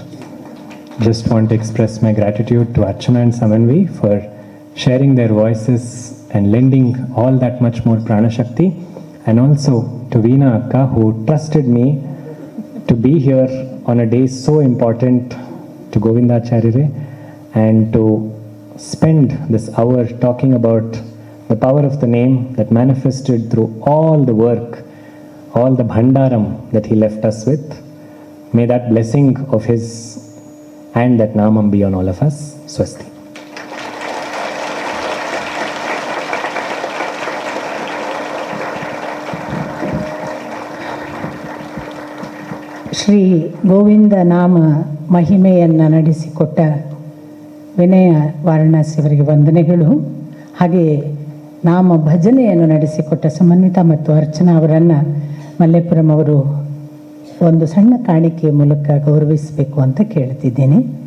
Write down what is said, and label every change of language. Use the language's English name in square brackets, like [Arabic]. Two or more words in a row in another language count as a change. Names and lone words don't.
[English] Just want to express my gratitude to Archana and Samanvi for sharing their voices and lending all that much more [Sanskrit] प्राण शक्ति, [English] and also to Veena Akka, who trusted me to be here on a day so important to Govindacharya and to spend this hour talking about the power of the name that manifested through all the work, all the bhandaram that he left us with. May that blessing of his and that namam be on all of us. Swasti. [Kannada] ಶ್ರೀ ಗೋವಿಂದ ನಾಮ ಮಹಿಮೆಯನ್ನು ನಡೆಸಿಕೊಟ್ಟ ವಿನಯ ವಾರಣಾಸಿ ಅವರಿಗೆ ವಂದನೆಗಳು. ಹಾಗೆಯೇ ನಾಮ ಭಜನೆಯನ್ನು ನಡೆಸಿಕೊಟ್ಟ ಸಮನ್ವಿತ ಮತ್ತು ಅರ್ಚನಾ ಅವರನ್ನು ಮಲ್ಲೇಪುರಂ ಅವರು ಒಂದು ಸಣ್ಣ ಕಾಣಿಕೆಯ ಮೂಲಕ ಗೌರವಿಸಬೇಕು ಅಂತ ಕೇಳ್ತಿದ್ದೀನಿ.